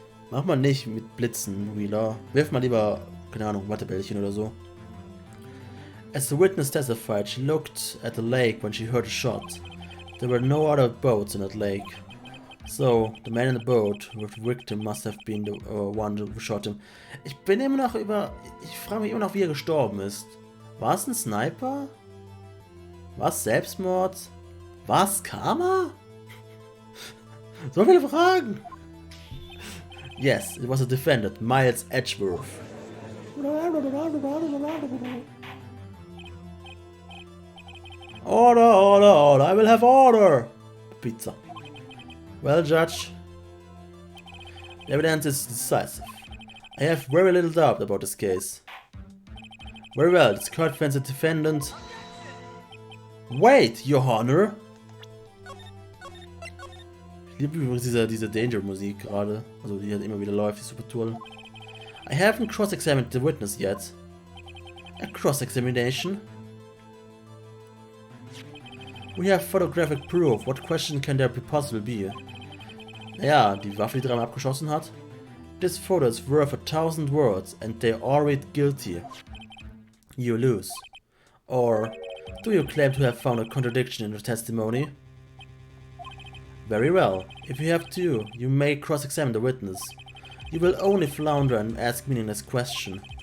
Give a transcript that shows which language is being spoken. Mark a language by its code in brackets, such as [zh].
[de] Mach mal nicht mit Blitzen, Wheeler. Wirf mal lieber, keine Ahnung, Wattebällchen oder so. [en] As the witness testified, she looked at the lake when she heard a shot. There were no other boats in that lake. So, the man in the boat with the victim must have been the one who shot him. [de] Ich bin immer noch ich frage mich immer noch, wie er gestorben ist. War es ein Sniper? War es Selbstmord? War es Karma? So viele Fragen! [en] Yes, it was a defendant, Miles Edgeworth. Order, order, order, I will have order! Pizza. Well, Judge, the evidence is decisive. I have very little doubt about this case. Very well, this court finds a defendant. Wait, Your Honor! [de] Ich liebe übrigens diese Danger-Musik gerade. Also die halt immer wieder läuft, die super toll. [en] I haven't cross-examined the witness yet. A cross-examination? We have photographic proof. What question can there possibly be? [de] Naja, die Waffe, die dreimal abgeschossen hat. [en] This photo is worth 1,000 words and they all read guilty. You lose. Or, do you claim to have found a contradiction in your testimony? Very well. If you have to, you may cross-examine the witness. You will only flounder and ask meaningless questions.